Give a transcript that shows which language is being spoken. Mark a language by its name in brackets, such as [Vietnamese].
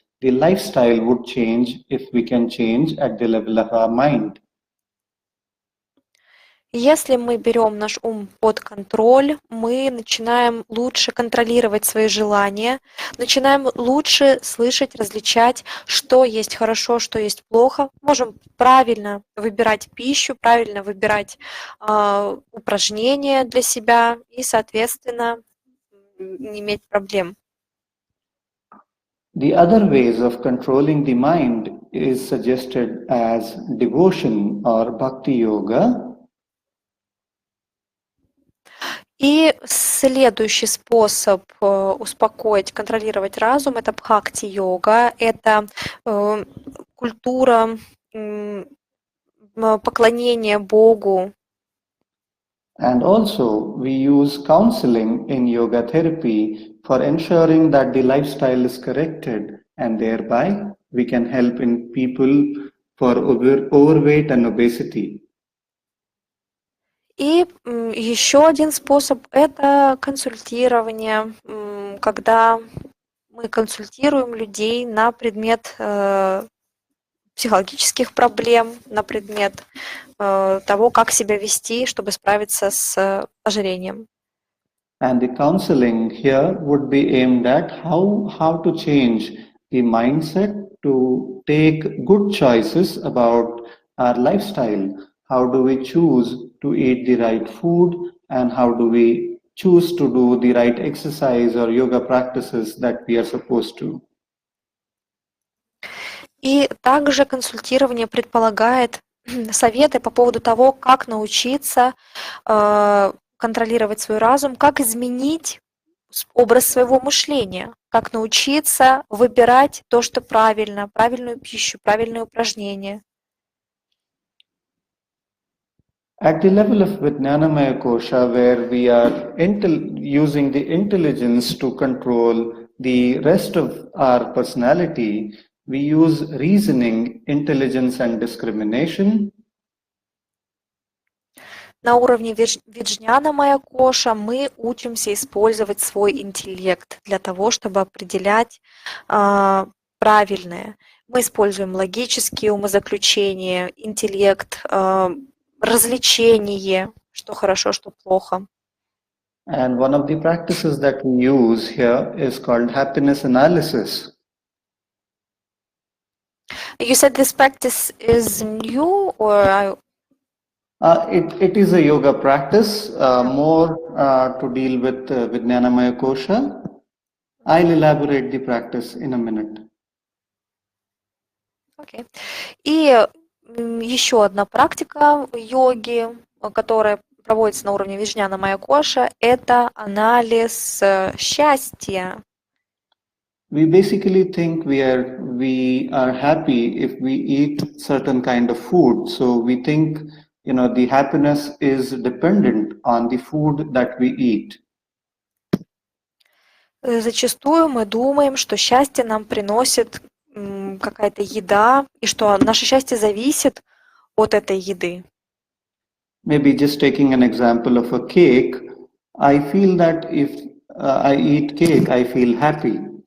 [English] The lifestyle would change if we can change at the level of our mind. [Russian] Если мы берем наш ум под контроль, мы начинаем лучше контролировать свои желания, начинаем лучше слышать, различать, что есть хорошо, что есть плохо, можем правильно выбирать пищу, правильно выбирать упражнения для себя и, соответственно, не иметь проблем. [English] The other ways of controlling the mind is suggested as devotion or bhakti yoga. [Russian] И следующий способ успокоить, контролировать разум – это бхакти-йога, это культура поклонения Богу. [English] And also, we use counseling in yoga therapy for ensuring that the lifestyle is corrected, and thereby we can help in people for overweight and obesity. [Russian] И еще один способ – это консультирование, когда мы консультируем людей на предмет психологических проблем, на предмет того, как себя вести, чтобы справиться с ожирением. [English] And the counseling here would be aimed at how to change the mindset to take good choices about our lifestyle. How do we choose to eat the right food, and how do we choose to do the right exercise or yoga practices that we are supposed to. [Russian] И также консультирование предполагает советы по поводу того, как научиться контролировать свой разум, как изменить образ своего мышления, как научиться выбирать то, что правильно, правильную пищу, правильные упражнения. [English] At the level of Vijnanamaya Kosha, where we are using the intelligence to control the rest of our personality, we use reasoning, intelligence, and discrimination. [Russian] На уровне Виджняна Коша мы учимся использовать свой интеллект для того, чтобы определять правильное. Мы используем логические умозаключения, интеллект, развлечение, что хорошо, что плохо. [English] And one of the practices that we use here is called happiness analysis. You said this practice is new, or It is a yoga practice, more to deal with Vijnanamaya Kosha. I'll elaborate the practice in a minute. Okay. [Russian] И еще одна практика йоги, которая проводится на уровне Виджняна Коша, это анализ счастья. [English] We basically think we are happy if we eat certain kind of food. So we think, the happiness is dependent on the food that we eat. [Russian] Зачастую мы думаем, что счастье нам приносит какая-то еда, и что наше счастье зависит от этой еды. [English] Maybe just taking an example of a cake, I feel that if I eat cake, I feel happy.